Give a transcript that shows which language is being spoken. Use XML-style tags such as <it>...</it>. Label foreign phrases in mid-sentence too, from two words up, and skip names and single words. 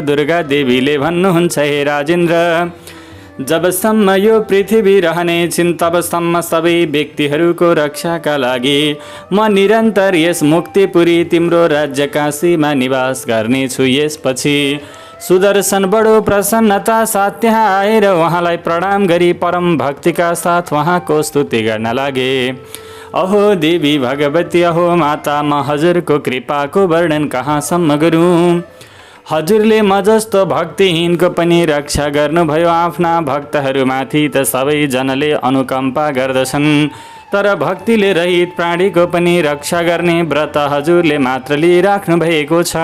<ne>दुर्गा देवीले भन्नुहुन्छ, हे राजेन्द्र, जबसम्म यो पृथ्वी रहनेछिन् तबसम्म सबै व्यक्तिहरूको रक्षाका लागि म निरन्तर यस मुक्तिपुरी तिम्रो राज्य काशीमा निवास गर्नेछु। यसपछि सुदर्शन बडो प्रसन्नता साथ त्यहाँ आएर उहाँलाई प्रणाम गरी परम भक्तिका साथ उहाँको स्तुति गर्न लागे। अहो देवी भगवती, अहो माता, म हजुरको कृपाको वर्णन कहाँसम्म गरौँ? हजुरले म जस्तो भक्तिहीनको पनि रक्षा गर्नुभयो। आफ्ना भक्तहरूमाथि त सबैजनाले अनुकम्पा गर्दछन्, तर भक्तिले रहित प्राणीको पनि रक्षा गर्ने व्रत हजुरले मात्र लिइराख्नु भएको छ।</ne>